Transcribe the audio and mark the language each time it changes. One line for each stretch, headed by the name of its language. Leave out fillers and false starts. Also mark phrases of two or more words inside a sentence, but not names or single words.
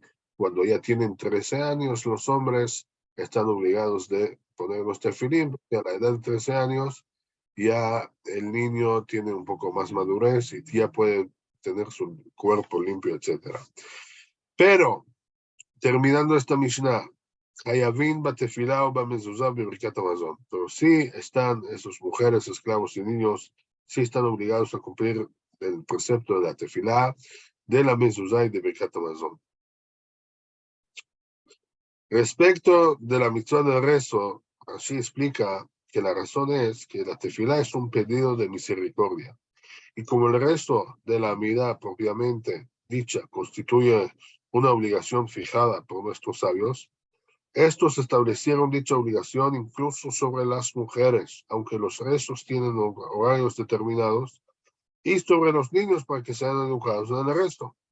Spanish: Cuando ya tienen 13 años, los hombres están obligados de poner los tefilín, porque a la edad de 13 años ya el niño tiene un poco más madurez y ya puede tener su cuerpo limpio, etc. Pero, terminando esta Mishnah,
Hebrew: חייבין בתפילה o במזוזה בברכת המזון.
Spanish: Pero sí están esas mujeres, esclavos y niños, sí están obligados a cumplir el precepto de la tefilá, de la mezuzá y de
Hebrew: ברכת המזון.
Spanish: Respecto de la mitzvah del rezo, así explica que la razón es que la tefilá es un pedido de misericordia. Y como el resto de la amida propiamente dicha constituye una obligación fijada por nuestros sabios, estos establecieron dicha obligación incluso sobre las mujeres, aunque los rezos tienen horarios determinados, y sobre los niños para que sean educados en el resto.